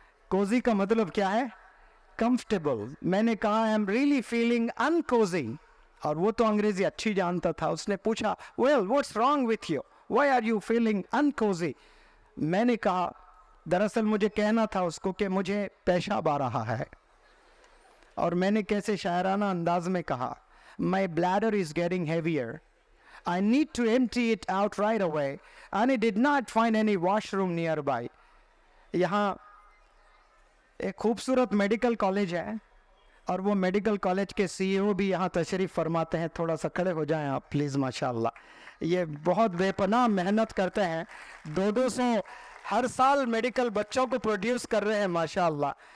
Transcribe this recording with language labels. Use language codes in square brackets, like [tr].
[hi] Cozi का मतलब क्या है? कंफर्टेबल। मैंने कहा [en] I am really feeling uncozy, [hi] और वो तो अंग्रेजी अच्छी जानता था। उसने पूछा, [en] Well what's wrong with you, why are you feeling uncozy? [hi] मैंने कहा, दरअसल मुझे कहना था उसको कि मुझे पेशाब आ रहा है, और मैंने कैसे शायराना अंदाज में कहा, [en] my bladder is getting heavier. I need to empty it out right away. And I did not find any washroom nearby. [hi] यहाँ एक खूबसूरत मेडिकल कॉलेज है और वो मेडिकल कॉलेज के सीईओ भी यहाँ तशरीफ़ फरमाते हैं. थोड़ा सा खड़े हो जाएं आप प्लीज़. माशाल्लाह ये बहुत बेपनाह मेहनत करते हैं. 200 हर साल मेडिकल बच्चों को प्रोड्यूस कर रहे हैं माशाल्लाह.